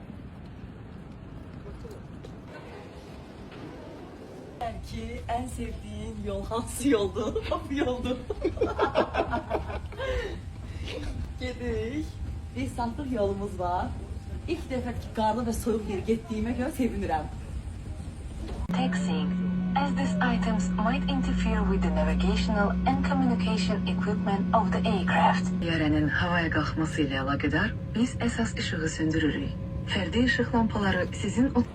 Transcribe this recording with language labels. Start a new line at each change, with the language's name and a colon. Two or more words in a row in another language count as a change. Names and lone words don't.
Azerbaijani: Belki en sevdiğin yol hansı yoldu? Bu yoldu. Gedik. Bir saatlıq yolumuz var. İlk dəfə ki, qarlı və soyuq yer getdiyimə görə sevinirəm.
English: Taxiing, as these items might interfere with the navigational and communication equipment of the aircraft.
Azerbaijani: Təyyarənin havaya qalxması ilə əlaqədar biz əsas işığı söndürürük. Fərdi işıq lampaları sizin